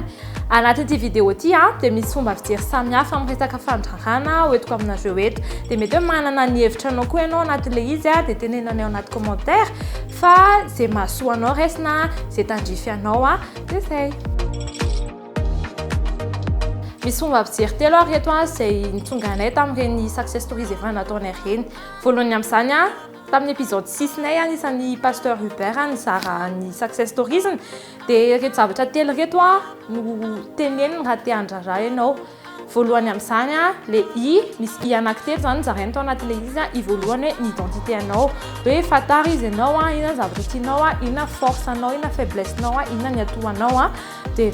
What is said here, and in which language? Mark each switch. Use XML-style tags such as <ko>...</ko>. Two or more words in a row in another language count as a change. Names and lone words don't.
<mg>Anatin'ity vidéo ty dia misy fomba fijery samihafa amin'ny resaka fandrahana hoentiko aminareo eto. Dia mety hoe manana ny hevitranao koa ianao anatin'ilay izy dia tenenanao anaty commentaire fa izay mahasoa anao raisina, izay tandrify anao dia izay. Misy fomba fijery telo ary eto izay nitonga anay tamin'ireny</mg> <en>success stories</en> <mg>efa nataonay ireny. Voalohany amin'izany tamin'ny épisode 6 nay anisan'ny pasteur Hubert nizara ny</mg> <en>success stories</en> <mg>dia reto zavatra telo reto no teneniny raha te handraraha ianao. Voalohany amin'izany le misy i anankitelo zany zarainy tao anatin'ilay izy i voalohany hoe ny identité anao, hoe fantary izy ianao inona zavatra tianao, inona force anao, inona faiblesse anao, inona ny atout anao dia</mg>